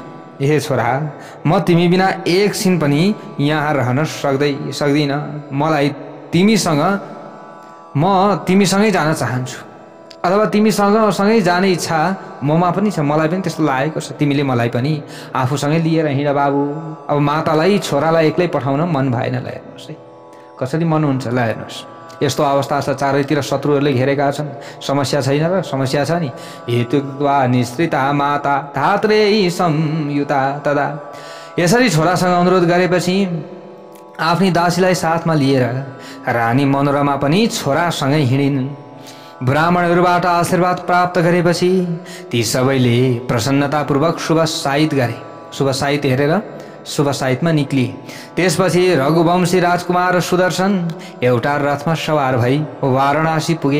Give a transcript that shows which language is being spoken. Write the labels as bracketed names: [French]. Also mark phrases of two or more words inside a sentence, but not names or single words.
[Nepali] हे छोरा, म तिमी बिना एकछिन पनि यहाँ रहन सक्दिन, मलाई तिमीसँगै जान चाहन्छु, अथवा तिमीसँगै जाने इच्छा ममा पनि छ, मलाई पनि त्यस्तो लागेको छ। तिमीले मलाई पनि आफूसँगै लिएर हिँड बाबु। अब मातालाई छोरालाई एक्लै पठाउन मन भएन। ल हेर्नुहोस् है कसरी मन हुन्छ। ल हेर्नुहोस्, यस्तो अवस्था छ, चारैतिर शत्रुहरूले घेरेका छन्, समस्या छैन र? समस्या छ नि। [Sanskrit] हेतुत्वा निश्रिता माता धात्रे संयुता तदा। [Nepali] यसरी छोरासँग अनुरोध गरेपछि आफ्नी दासीलाई साथमा लिएर रानी मनोरमा पनि छोरासँगै हिँडिन्। ब्राह्मणहरूबाट आशीर्वाद प्राप्त गरेपछि ती सबैले प्रसन्नतापूर्वक शुभ साहित्य गरे। शुभ साहित्य हेरेर शुभ साइतमा निक्लिए। त्यसपछि रघुवंशी राजकुमार सुदर्शन एउटा रथमा सवार भई वाराणसी पुगे।